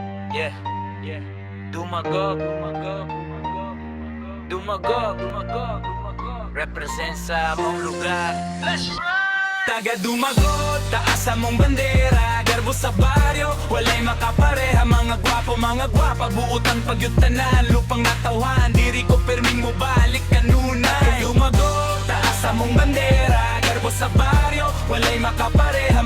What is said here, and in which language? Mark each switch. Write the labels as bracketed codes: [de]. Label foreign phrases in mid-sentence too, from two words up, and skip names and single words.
[en] Yeah, yeah. [ceb] Dumagog, dumagog, dumagog, dumagog, dumagog, dumagog. Represent sa mong lugar. [en] Let's ride! [ceb] Taga Dumagot, taas sa mong bandera. Garbo sa baryo, walay makapareha. Mga gwapo, mga gwapa, buutan pagyutanan. Lupang natawan, diri ko perming mo balik kanunay. Dumagot, taas sa mong bandera. Garbo sa baryo, walay makapareha.